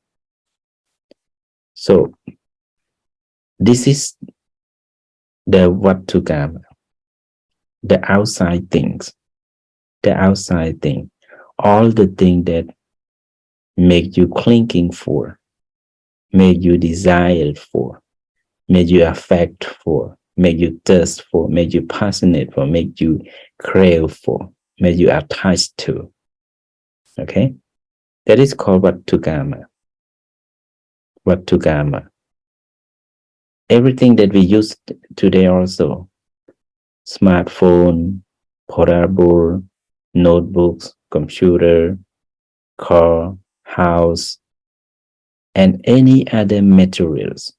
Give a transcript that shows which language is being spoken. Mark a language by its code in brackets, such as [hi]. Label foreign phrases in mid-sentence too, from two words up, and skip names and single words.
[en] So this is the [pi] Vattu kama, [en] the outside things, all the things that make you clinging for, make you desire for, make you affect for, make you thirst for, make you passionate for, make you crave for, make you attached to. Okay? That is called [pi] Vattu kama. Vattu kama. [en] Everything that we use today also, smartphone, portable, notebooks, computer, car, house, and any other materials.